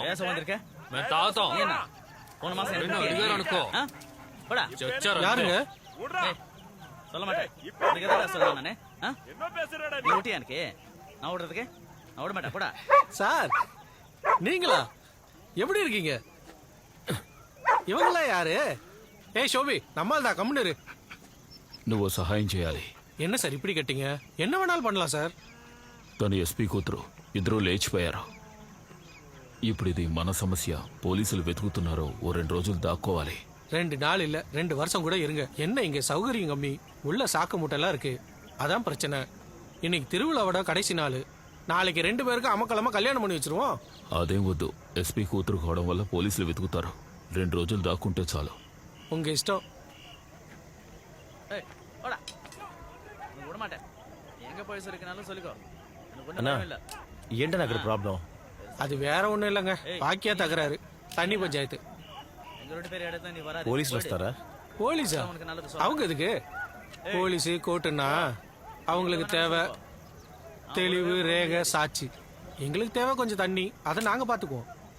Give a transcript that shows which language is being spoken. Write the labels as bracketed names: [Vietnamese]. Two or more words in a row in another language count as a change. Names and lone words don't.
[Telugu] మేము తాగుతాం. అడిగారు అనుకో చచ్చారు. [Tamil] சொல்ல மாட்டேன். இதுக்கு எதாவது சொல்றேன் நானே. நீ ஊட்டி எனக்கு நான் ஓடுறதுக்கு நான் ஓட மாட்டேன். போடா சார். நீங்களா எப்படி இருக்கீங்க? இவங்களா யாரு? ஏய் ஷோபி, நம்மால் தான் கம்முனு. [Telugu] నువ్వు సహాయం చేయాలి. [Tamil] என்ன சார் இப்படி கேட்டீங்க? என்ன வேணாலும் பண்ணலாம் சார். [Telugu] తను ఎస్పీ కూతురు ఇద్దరూ లేచిపోయారు. ఇప్పుడు ఇది మన సమస్య. పోలీసులు వెతుకుతున్నారు. ఓ 2 రోజులు దాక్కోవాలి. [Tamil] 2 நாள் இல்ல 2 வருஷம் கூட இருங்க. என்ன இங்க சௌகரியம் கம்மி, உள்ள சாக்கு மூட்டைலாம் இருக்கு. அதான் பிரச்சனை. இன்னைக்கு திருவிழாவோட கடைசி நாள். நாளைக்கு 2 பேருக்கு அமக்கலமா கல்யாணம் பண்ணி வச்சிருவோம். [Telugu] అదేం వద్దు. ఎస్పీ కూతురు కావడం వల్ల పోలీసులు వెతుకుతారు. 2 రోజులు దాక్కుంటే చాలు. [Tamil] உங்க இஷ்டம். விட மாட்டேன். எங்க போய் சொல்லிக்கனாலும் சொல்லிக்கோ. [Telugu] அண்ணா ఏంటన్నా అక్కడ ప్రాబ్లం? [Tamil] அது வேற ஒண்ணும் இல்லைங்க. பாக்கியா தகராறு. தண்ணி பஞ்சாயத்து. [Telugu] పోలీసులు వస్తారా? [Tamil] போலீஸா? அவங்க எதுக்கு? போலீஸ் கோர்ட்டுன்னா அவங்களுக்கு தேவை தெளிவு, ரேகை, சாட்சி. எங்களுக்கு தேவை கொஞ்சம் தண்ணி. அதை நாங்க பாத்துக்குவோம்.